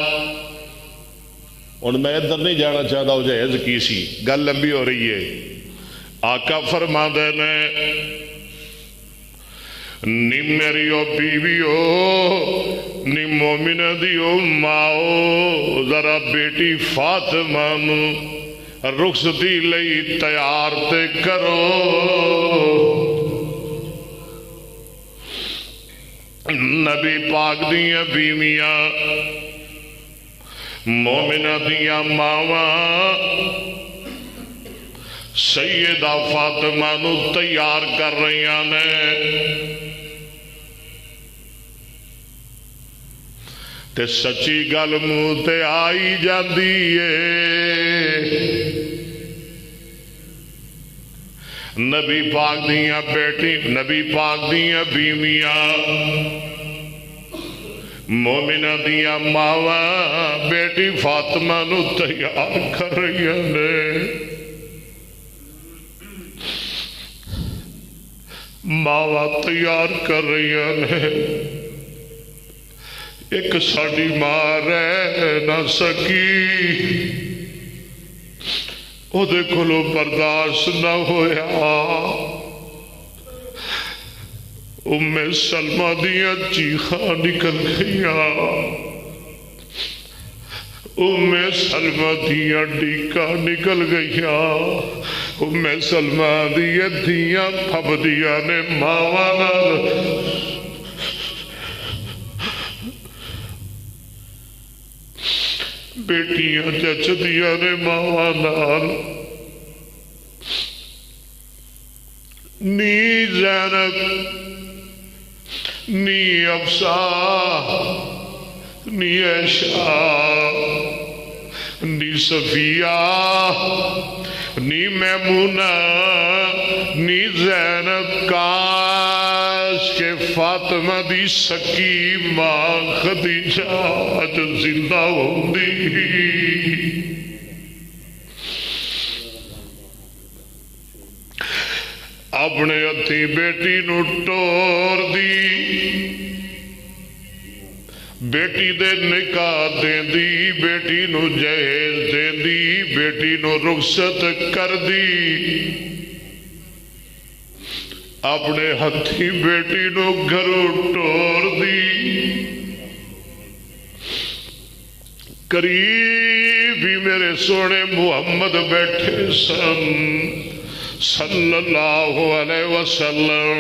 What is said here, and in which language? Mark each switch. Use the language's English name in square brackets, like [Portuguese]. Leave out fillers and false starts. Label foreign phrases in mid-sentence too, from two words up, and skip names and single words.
[Urdu] اور میں ادھر نہیں جانا چاہتا وہ جہیز کی سی، [Punjabi] گل لمبی ہو رہی ہے. آقا فرما دے نے نی میری او بیوی ہو نی مومنہ دی او ماں، ذرا بیٹی فاطمہ نو رخصتی لئی تیار تے کرو. نبی پاک دیاں بیویاں مومنہ دیاں ماواں سیدہ فاطمہ نو تیار کر رہی نے. تے سچی گل منہ تے آئی جاندی ہے. نبی پاک دیاں بیٹی، نبی پاک دیاں بیویاں مومنہ دیاں ماواں بیٹی فاطمہ نو تیار کر رہی نے. ماواں تیار کر رہی نے. ایک ساڑی ماں رہ نہ سکی، او دے کھلو برداشت نہ ہویا. ام سلمہ دیاں چیخاں نکل گئیاں، ام سلمہ دیاں ڈیکاں نکل گئیاں. ام سلمہ دیاں دھیاں پھب دیاں نے ماواں نال. بیٹیاں جچ دیاں نے ماواں نال. نی زینب نی افسا نی عائشہ نی صفیہ نی میمونہ نی زینب، کاش کہ فاطمہ دی سکی ماں خدیجہ اج زندہ ہوندی. اپنے ہتھی بیٹی نو ٹور دی، بیٹی دے نکاح دیندی، بیٹی نو جہیز دیندی، بیٹی نو رخصت کر دی. اپنے ہتھی بیٹی نو گھروں ٹور دی. قریب ہی میرے سونے محمد بیٹھے سن [Arabic] صلی اللہ علیہ وسلم.